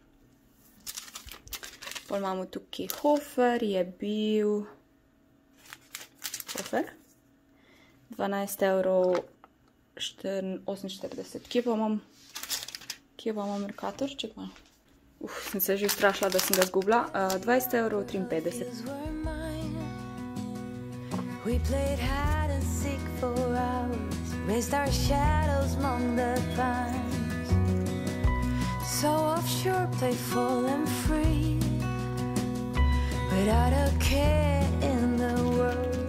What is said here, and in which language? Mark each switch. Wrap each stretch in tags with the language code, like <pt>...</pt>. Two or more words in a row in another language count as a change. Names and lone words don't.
<sl>Pol imamo tukaj Hofer, je bil Hofer, 12 €48. Kje pa imam Mercator? Ček malo. Sem se že ustrašila, da sem ga zgubila. 20 €53.</sl> <en>We played hide and seek for hours, raised our shadows among the pines. So offshore, playful and free, without a care in the world.</en>